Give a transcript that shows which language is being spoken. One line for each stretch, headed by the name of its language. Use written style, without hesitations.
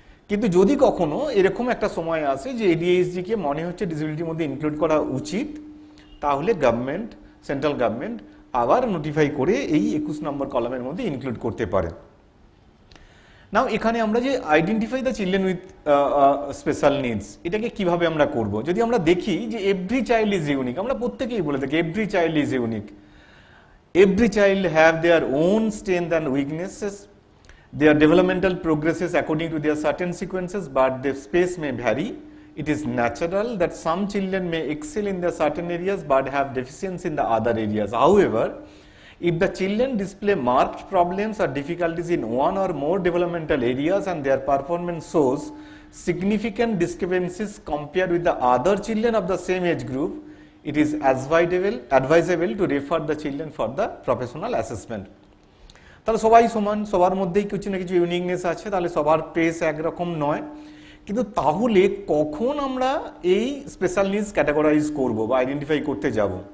Bangla: কিন্তু যদি কখনো এরকম একটা সময় আসে যে এডিএইচডিকে মনে হচ্ছে ডিসেবিলিটির মধ্যে ইনক্লুড করা উচিত, তাহলে গভর্নমেন্ট, সেন্ট্রাল গভর্নমেন্ট আবার নোটিফাই করে এই 21 নম্বর কলামের মধ্যে ইনক্লুড করতে পারে। নাও এখানে আমরা যে
English: identify the children with special needs,
Bangla: এটাকে কিভাবে আমরা করব? যদি আমরা দেখি যে
English: every child is unique,
Bangla: আমরা প্রত্যেকেই বলে থাকি every child is unique.
English: Every child have their own strength and weaknesses, their developmental progresses according to their certain sequences, but their space may vary. It is natural that some children may excel in their certain areas but have deficiency in the other areas. However, if the children display marked problems or difficulties in one or more developmental areas and their performance shows significant discrepancies compared with the other children of the same age group, it is advisable to refer the children for the professional assessment.
Bangla: তাহলে সবাই সমান, সবার মধ্যেই কিছু না কিছু uniqueness আছে, তাহলে সবার পেস একরকম নয়। কিন্তু তাহলে কখন আমরা এই স্পেশাল নিডস ক্যাটাগরাইজ করব বা আইডেন্টিফাই করতে যাব?